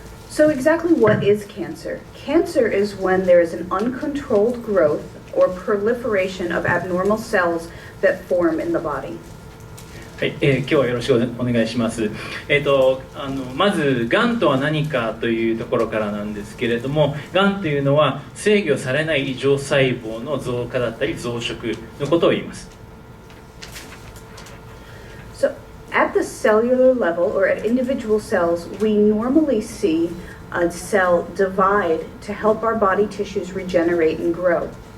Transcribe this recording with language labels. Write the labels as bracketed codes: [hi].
[en] So exactly what is cancer? Cancer is when there is an uncontrolled growth or proliferation of abnormal cells that form in the body. [ja] はい、今日はよろしくお願いします。まず、がんとは何かというところからなんですけれども、がんというのは制御されない異常細胞の増加だったり増殖のことを言います。 [en] So at the cellular level or at individual cells, we normally see a cell divide to help our body tissues regenerate and grow.